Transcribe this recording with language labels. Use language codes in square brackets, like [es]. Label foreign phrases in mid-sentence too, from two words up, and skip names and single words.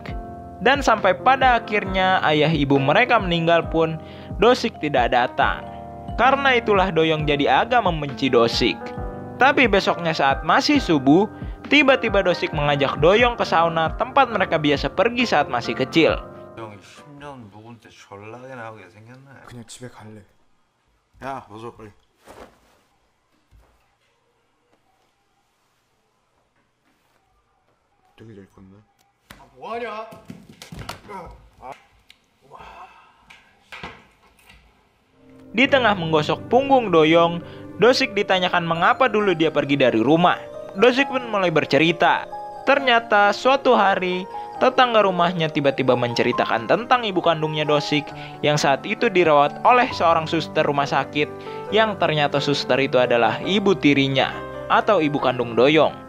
[id] Dan sampai pada akhirnya ayah ibu mereka meninggal pun Dosik tidak datang. Karena itulah Doyong jadi agak membenci Dosik. Tapi besoknya saat masih subuh, tiba-tiba Dosik mengajak Doyong ke sauna tempat mereka biasa pergi saat masih kecil. [ko] 형 10년 묵은 때 졸라게 나오게 생겼네. 그냥 집에 갈래. 야, 벗어 빨리. 되게 잘 컸네. 뭐하냐? [id] Di tengah menggosok punggung Doyong, Dosik ditanyakan mengapa dulu dia pergi dari rumah. Dosik pun mulai bercerita. Ternyata suatu hari, tetangga rumahnya tiba-tiba menceritakan tentang ibu kandungnya Dosik yang saat itu dirawat oleh seorang suster rumah sakit yang ternyata suster itu adalah ibu tirinya atau ibu kandung Doyong.